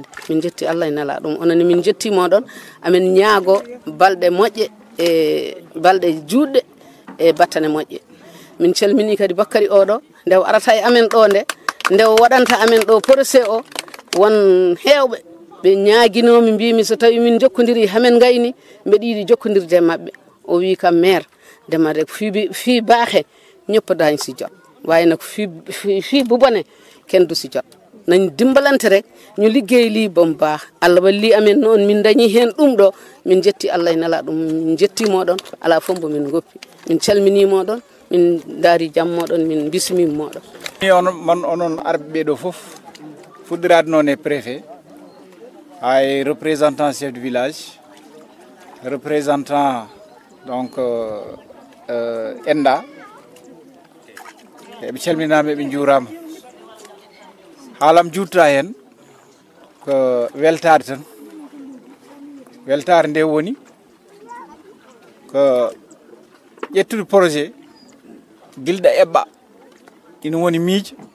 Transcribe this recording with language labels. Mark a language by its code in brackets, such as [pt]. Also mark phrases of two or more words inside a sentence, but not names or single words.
[ff] min jetti Allah e nela ɗum onani min jetti moɗon amen ñaago balɗe moƴƴe e balɗe juɗɗe e battane moƴƴe min calmini kadi Bakary oɗo nde o arata e amen ɗo nde o waɗanta amen ɗo projet o won hewɓe ɓe ñaaguinomi mbimi so tawi min jokkodiri hamen gayni mbeɗa yiiɗi jokkodirde e mabɓe o wi kam maire ndemade [wo] fi baaxe ñëpp dañ si jot waaye nag fii bu bone kenn du si jot nañ dimbalante rek ñu liggéey lii ba mu baax [ff] Allah walli amen noon min dañi heen ɗum ɗo min jetti Allah e nela ɗum min jetti moɗon ala fof mbo min goppi min calmini moɗon min daari jam moɗon min bismima moɗon man onon arɓe ɓeɗo fof fuɗɗirade noon e préfet hay représentant [fr] chef de village [ff] représentant donc enda eɓe calminama eɓe juurama haalam jutta hen ko weltade tan weltare nde woni ko ƴettude projet gilɗa eɓɓa ina woni miijo